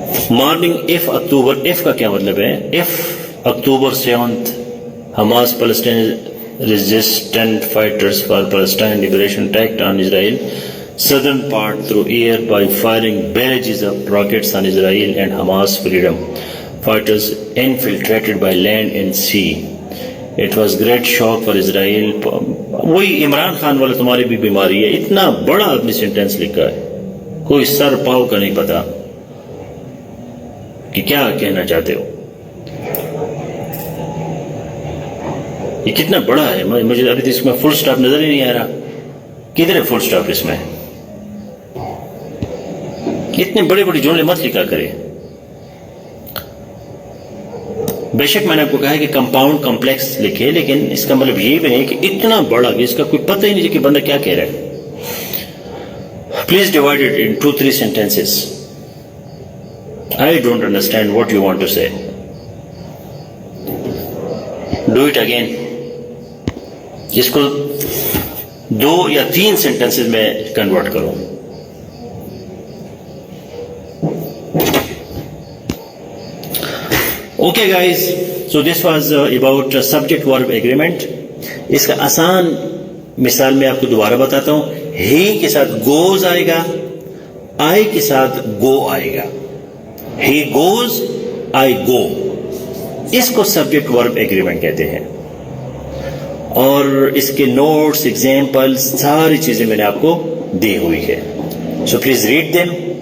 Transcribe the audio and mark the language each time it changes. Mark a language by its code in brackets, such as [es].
[en] morning F October, [ur] F کا کیا مطلب ہے؟ [en] F October 7th, Hamas Palestine resistant fighters for Palestine liberation attacked on Israel southern part through air by firing barrages of rockets on Israel and Hamas freedom fighters infiltrated by land and sea. It was great shock for Israel. [ur] وہی عمران خان والا تمہاری بھی بیماری ہے, اتنا بڑا اپنی sentence لکھا ہے, کوئی سر پاؤ کا نہیں پتا کہ کیا کہنا چاہتے ہو. یہ کتنا بڑا ہے, مجھے ابھی اس میں فل سٹاپ نظر ہی نہیں آ رہا. کدھر ہے فل سٹاپ اس میں؟ اتنے بڑے بڑے جملے مت لکھا کرے. بے شک میں نے آپ کو کہا ہے کہ کمپاؤنڈ کمپلیکس لکھے, لیکن اس کا مطلب یہ بھی نہیں کہ اتنا بڑا کہ اس کا کوئی پتہ ہی نہیں کہ بندہ کیا کہہ رہا ہے. [en] Please divide it in 2-3 sentences. I don't understand what you want to say. Do it again. [ur] اس کو 2 یا 3 sentences میں کنورٹ کرو. [en] Okay guys, so this was about subject verb agreement. [ur] اس کا آسان مثال میں آپ کو دوبارہ بتاتا ہوں. he کے ساتھ goes آئے گا, I کے ساتھ go آئے گا. [en] he goes, I go. [ur] اس کو سبجیکٹ ورب ایگریمنٹ کہتے ہیں. اور اس کے نوٹس, ایگزامپلس, ساری چیزیں میں نے آپ کو دی ہوئی ہے. [en] So please read them.